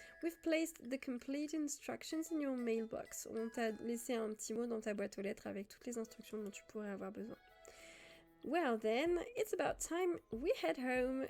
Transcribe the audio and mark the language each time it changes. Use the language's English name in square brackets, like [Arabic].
[English] We've placed the complete instructions in your mailbox. [French] On t'a laissé un petit mot dans ta boîte aux lettres avec toutes les instructions dont tu pourrais avoir besoin. [English] Well then, it's about time we head home.